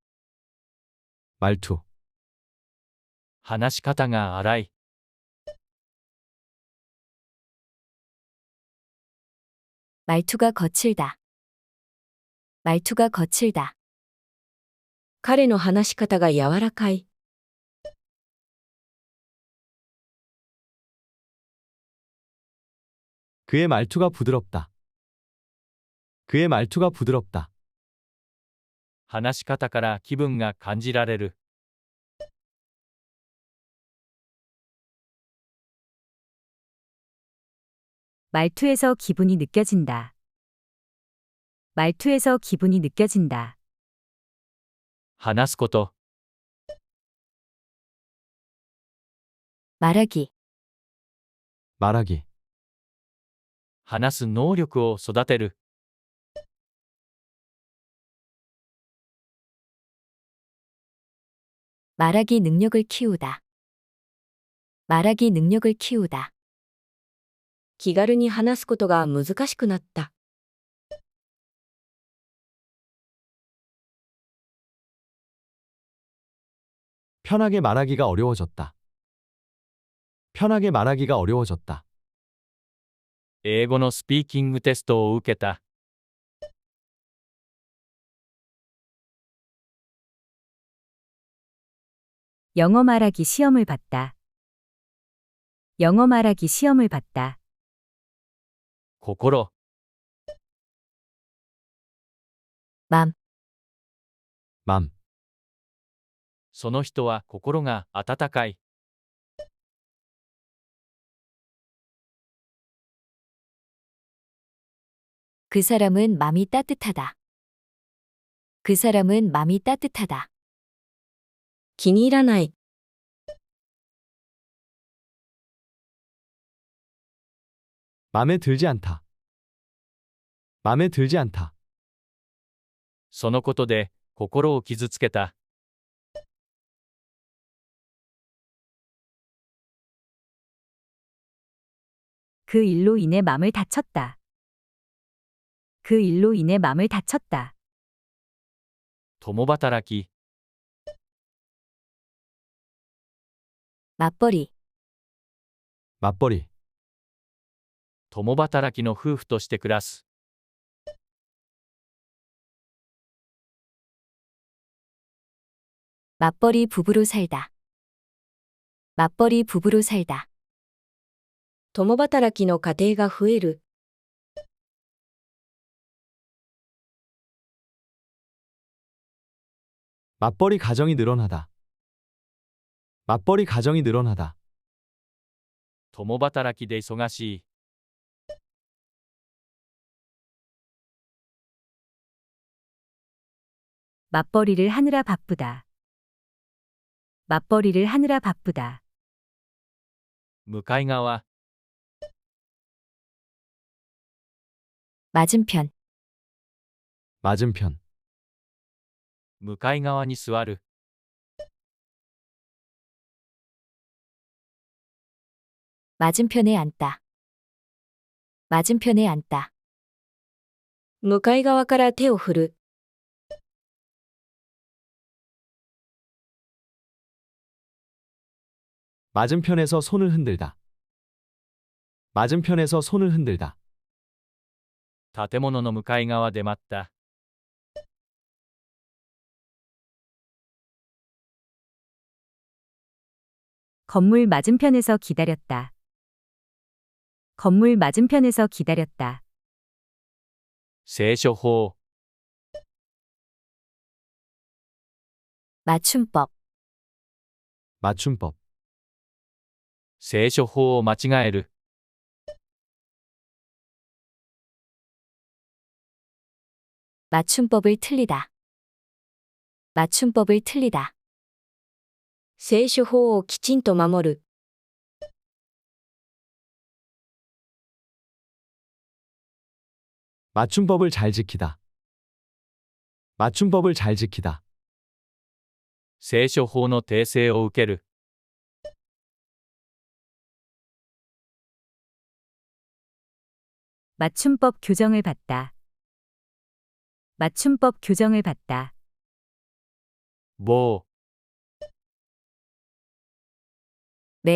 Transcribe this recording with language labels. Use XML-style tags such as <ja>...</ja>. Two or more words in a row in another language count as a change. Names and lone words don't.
<ko>말투.</ko> <ja>話し方が荒い。</ja> <ko>말투가 거칠다. 말투가 거칠다.</ko> <ja>彼の話し方が柔らかい。</ja> <ko>그의 말투가 부드럽다. 그의 말투가 부드럽다.</ko> <ja>話し方から気分が感じられる。</ja> <ko>말투에서 기분이 느껴진다. 말투에서 기분이 느껴진다.</ko> <ja>話すこと、</ja> <ko>말하기, 말하기.</ko> <ja>話す能力を育てる。</ja> <ko>말하기 능력을 키우다. 말하기 능력을 키우다.</ko> <ja>気軽に話すことが難しくなった。</ja> <ko>편하게 말하기가 어려워졌다. 편하게 말하기가 어려워졌다.</ko> <ja>英語のスピーキングテストを受けた。</ja> <ko>영어 말하기 시험을 봤다. 영어 말하기 시험을 봤다.</ko> <ja>心、</ja> <ko>맘, 맘.</ko> <ja>その人は心が温かい。</ja> <ko>그 사람은 맘이 따뜻하다. 그 사람은 맘이 따뜻하다.</ko> <ja>気に入らない。</ja> <ko>맘에 들지 않다. 맘에 들지 않다.</ko> <ja>そのことで心を傷つけた。</ja> <ko>그 일로 인해 맘을 다쳤다. 그 일로 인해 맘을 다쳤다.</ko> <ja>共働き、</ja> <ko>맞벌이, 맞벌이.</ko> <ja>共働きの夫婦として暮らす。</ja> <ko>맞벌이 부부로 살다. 맞벌이 부부로 살다.</ko> <ja>共働きの家庭が増える。</ja> <ko>맞벌이 가정이 늘어나다. 맞벌이 가정이 늘어나다.</ko> <ja>共働きで忙しい。</ja> <ko>맞벌이를 하느라 바쁘다. 맞벌이를 하느라 바쁘다.</ko> <ja>向かい側、</ja> <ko>맞은편, 맞은편.</ko> <ja>向かい側に座る。</ja> <ko>맞은편에 앉다. 맞은편에 앉다.</ko> <ja>向かい側から手を振る。</ja> <ko>맞은편에서 손을 흔들다. 맞은편에서 손을 흔들다.</ko> <ja>建物の向かい側で待った。</ja> <ko>건물 맞은편에서 기다렸다. 건물 맞은편에서 기다렸다.</ko> <ja>聖書法、</ja> <ko>맞춤법, 맞춤법.</ko> <ja>聖書法を間違える。</ja> <ko>맞춤법을 틀리다. 맞춤법을 틀리다.</ko> <ja>聖書法をきちんと守る。</ja> <ko>맞춤법을 잘 지키다. 맞춤법을 잘 지키다.</ko> <ja>聖書法の訂正を受ける。</ja> <ko>맞춤법 교정을 받다. 맞춤법 교정을 받다.</ko> <ja>棒、</ja> <ko>매,</ko>